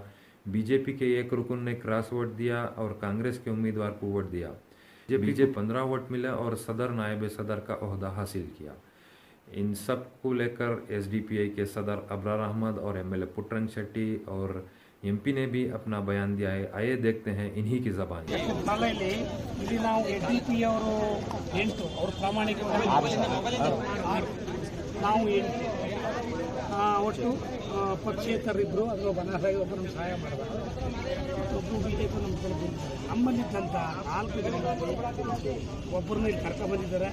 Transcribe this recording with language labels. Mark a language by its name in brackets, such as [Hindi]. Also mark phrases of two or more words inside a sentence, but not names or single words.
[Urdu] بی جے پی کے ایک رکن نے [English] cross vote [Urdu] دیا اور کانگریس کے امیدوار کو ووٹ دیا. بی جے پی 15 ووٹ ملے اور صدر نائب صدر کا عہدہ حاصل کیا. ان سب کو لے کر ایس ڈی پی آئی کے صدر ابرار احمد اور ایم ایل اے پٹرنگ شیٹی اور ایم پی نے بھی اپنا بیان دیا ہے. آئیے دیکھتے ہیں انہیں کی زبان. [Kannada] ಒಟ್ಟು ಪಕ್ಷೇತರಿದ್ದರು, ಅದರ ಬನಸಾಗಿ ಒಬ್ಬ ನಮ್ಮ ಸಹಾಯ ಮಾಡಿದ. ಒಬ್ಬರು ಬಿಜೆಪಿ ನಮ್ಮಲ್ಲಿದ್ದಂಥ 4 ಜನರಲ್ಲಿ ಒಬ್ಬರನ್ನ ಇಲ್ಲಿ ಕರ್ಕೊಂಡ್ಬಂದಿದ್ದಾರೆ.